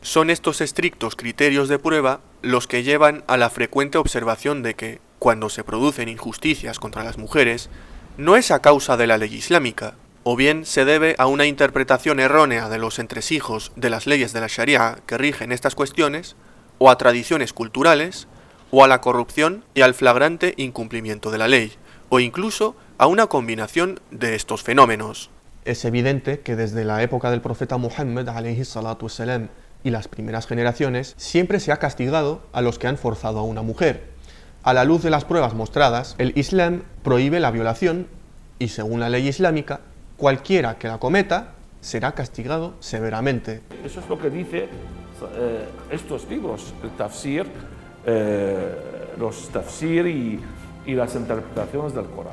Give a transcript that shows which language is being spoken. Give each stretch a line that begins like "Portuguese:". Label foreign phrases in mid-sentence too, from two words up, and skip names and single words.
Spanish: Son estos estrictos criterios de prueba los que llevan a la frecuente observación de que, cuando se producen injusticias contra las mujeres, no es a causa de la ley islámica, o bien se debe a una interpretación errónea de los entresijos de las leyes de la Sharia que rigen estas cuestiones, o a tradiciones culturales, o a la corrupción y al flagrante incumplimiento de la ley, o incluso a una combinación de estos fenómenos. Es evidente que desde la época del profeta Muhammad alayhi salatu wassalam y las primeras generaciones siempre se ha castigado a los que han forzado a una mujer. A la luz de las pruebas mostradas, el Islam prohíbe la violación y, según la ley islámica, cualquiera que la cometa será castigado severamente. Eso es lo que dice estos libros, el tafsir, los tafsir y las interpretaciones del Corán.